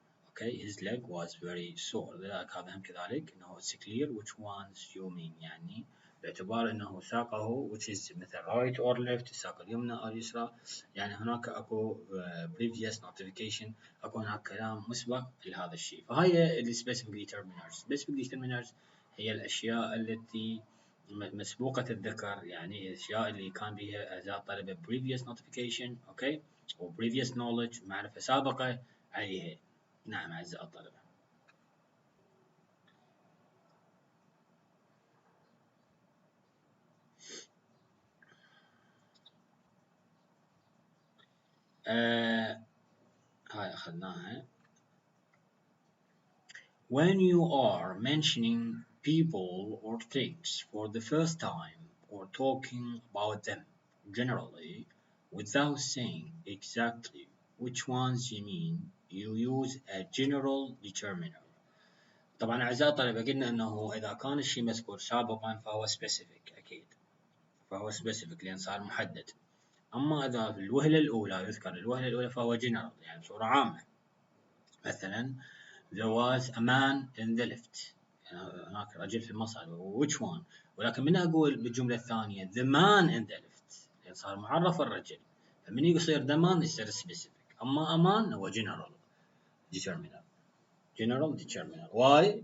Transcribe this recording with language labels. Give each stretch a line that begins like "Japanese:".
English: Okay, his leg was very sore.
Arabic: لذلك هذا هم كذلك انه
English: it's clear which ones you mean،
Arabic: يعني باعتبار انه ساقه
English: which is
Arabic: مثل right or left، الساق اليمنى او اليسرى، يعني هناك اكو
English: previous notification،
Arabic: اكو هناك كلام مسبق لهذا الشيء. فهي ال specific determiners. Specific determiners هي الاشياء التي مسبوقة الذكر، يعني الاشياء اللي كان بها اعزائي الطلبة
English: previous notification
Arabic: اوكي و
English: previous knowledge،
Arabic: معرفة سابقة عليها. نعم أعزائي الطلبة. هاي أخذناها.
English: When you are mentioning people or things for the first time or talking about them generally without saying exactly which ones you mean, you use a general determiner.
Arabic: طبعا أعزائي الطلبة قلنا أنه إذا كان الشيء مذكور سابقا فهو specific أكيد، فهو specific لأن صار محدد. أما إذا في الوهلة الأولى يذكر الوهلة الأولى فهو general يعني بصورة عامة. مثلا
English: there was a man in the lift،
Arabic: يعني هناك رجل في المصعد
English: which one،
Arabic: ولكن من أقول بالجملة الثانية
English: the man in the lift
Arabic: يعني صار معرف الرجل، فمن يصير the man يصير specific.
English: أما a man هو general determiner. General determiner. Why?